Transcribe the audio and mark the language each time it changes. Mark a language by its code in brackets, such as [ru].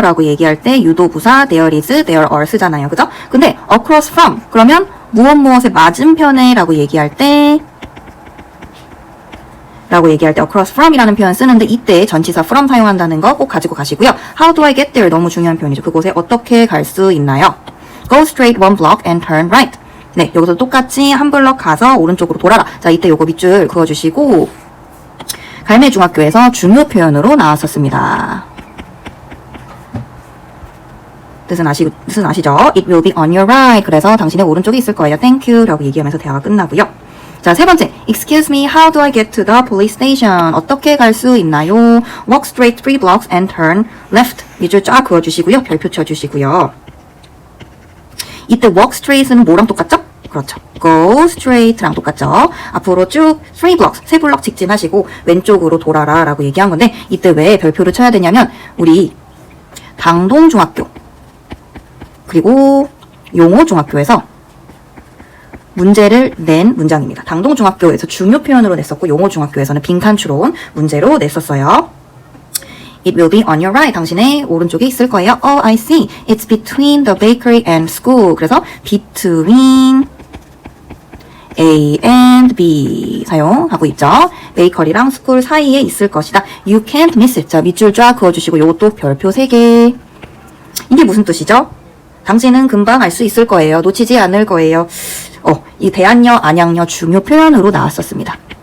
[ko] 라고 얘기할 때 유도부사 there is, there are 쓰잖아요. 그죠? 근데 across from 그러면 무엇의 맞은편에 라고 얘기할 때 across from 이라는 표현 쓰는데 이때 전치사 from 사용한다는 거 꼭 가지고 가시고요. [en] How do I get there? [ko] 너무 중요한 표현이죠. 그곳에 어떻게 갈 수 있나요? [en] Go straight 1 block and turn right. [ko] 네, 여기서 똑같이 한 블럭 가서 오른쪽으로 돌아라. 자, 이때 요거 밑줄 그어주시고 갈매중학교에서 중요 표현으로 나왔었습니다. 뜻은 아시죠? [en] It will be on your right. [ko] 그래서 당신의 오른쪽에 있을 거예요. Thank you 라고 얘기하면서 대화가 끝나고요. 자, 세 번째. [en] Excuse me, how do I get to the police station? [ko] 어떻게 갈 수 있나요? [en] Walk straight 3 blocks and turn left. [ko] 밑줄 쫙 그어주시고요. 별표 쳐주시고요. 이때 walk straight은 뭐랑 똑같죠? 그렇죠. Go straight랑 똑같죠. 앞으로 쭉 3 blocks, 3블럭 직진하시고 왼쪽으로 돌아라 라고 얘기한 건데 이때 왜 별표를 쳐야 되냐면 우리 당동중학교 그리고 용호중학교에서 문제를 낸 문장입니다. 당동중학교에서 중요 표현으로 냈었고 용호중학교에서는 빈칸추론 문제로 냈었어요. [en] It will be on your right. [ko] 당신의 오른쪽에 있을 거예요. [en] Oh, I see. It's between the bakery and school. 그래서 between A and B [ko] 사용하고 있죠. 베이커리랑 스쿨 사이에 있을 것이다. [en] You can't miss it. [ko] 자, 밑줄 쫙 그어주시고 요것도 별표 3개. 이게 무슨 뜻이죠? 당신은 금방 알 수 있을 거예요. 놓치지 않을 거예요. 이 대안여, 안양여 중요 표현으로 나왔었습니다.